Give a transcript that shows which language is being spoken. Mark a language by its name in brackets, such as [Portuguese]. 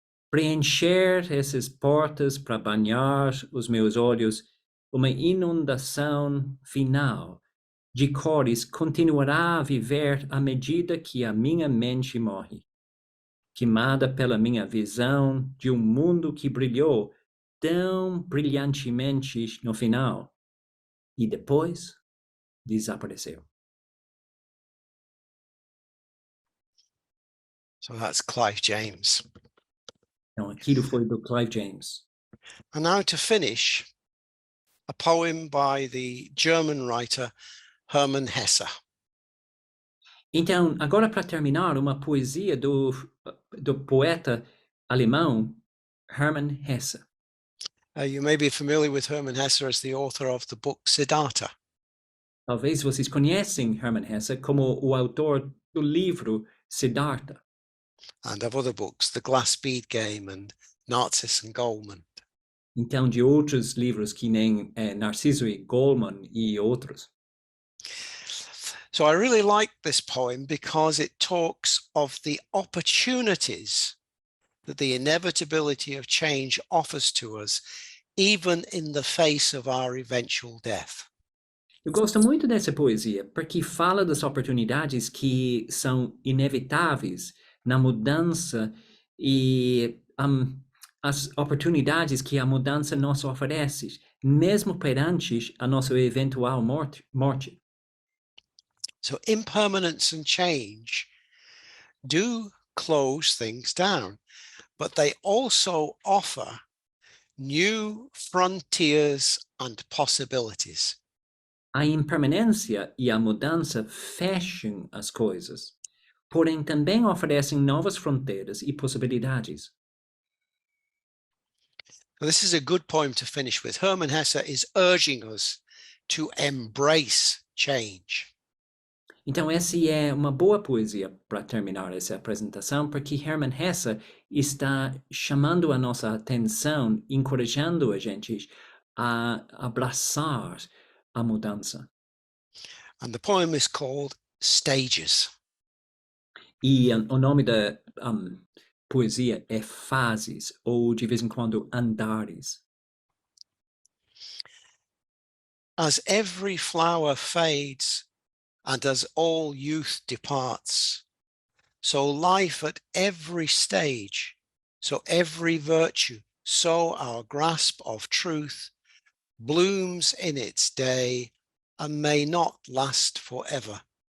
[Portuguese] Preencher essas portas para banhar os meus olhos, uma inundação final de cores continuará a viver à medida que a minha mente morre, queimada pela minha visão de um mundo que brilhou tão brilhantemente no final e depois desapareceu. [English] So that's Clive James. [Portuguese] Então, aquilo foi do Clive James. [English] And now to finish, a poem by the German writer Hermann Hesse. [Portuguese] Então, agora para terminar, uma poesia do poeta alemão Hermann Hesse. [English] You may be familiar with Hermann Hesse as the author of the book Siddhartha. [Portuguese] Talvez vocês conhecem Hermann Hesse como o autor do livro Siddhartha. [English] And of other books, The Glass Bead Game and Narcissus and Goldman. [Portuguese] Então, de outros livros que nem Narciso e Goldman e outros. [English] So I really like this poem because it talks of the opportunities that the inevitability of change offers to us, even in the face of our eventual death. [Portuguese] Eu gosto muito dessa poesia porque fala das oportunidades que são inevitáveis na mudança e as oportunidades que a mudança nos oferece, mesmo perante a nossa eventual morte. [English] So impermanence and change do close things down, but they also offer new frontiers and possibilities. [Portuguese] A impermanência e a mudança fecham as coisas, porém também oferecem novas fronteiras e possibilidades. [English] This is a good poem to finish with. Hermann Hesse is urging us to embrace change. [Portuguese] Então, essa é uma boa poesia para terminar essa apresentação, porque Hermann Hesse está chamando a nossa atenção, encorajando a gente a abraçar a mudança. [English] And the poem is called Stages. [Portuguese] E o nome da poesia é Fases, ou de vez em quando Andares. [English] As every flower fades, and as all youth departs, so life at every stage, so every virtue, so our grasp of truth blooms in its day and may not last forever.